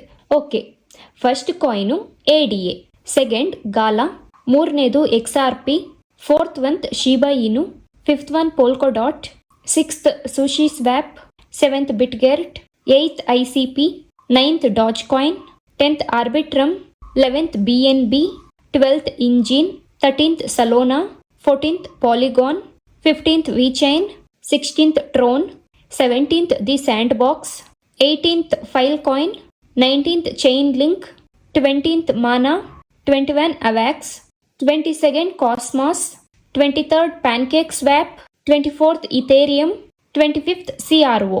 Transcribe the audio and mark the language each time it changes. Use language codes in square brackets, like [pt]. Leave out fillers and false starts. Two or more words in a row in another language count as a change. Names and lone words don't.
[en] Okay, first coin ADA, second Gala, ಮೂರನೇದು XRP, fourth one Shiba Inu, fifth one Polkadot, sixth SushiSwap, seventh Bitgert, eighth ICP, ninth Doge Coin, 10th Arbitrum, 11th BNB, 12th Engine, 13th Solana, 14th Polygon, 15th VeChain, 16th Tron, 17th The Sandbox, 18th Filecoin, 19th Chainlink, 20th Mana, 21 Avax, 22nd Cosmos, 23rd PancakeSwap, 24th Ethereum, 25th CRO.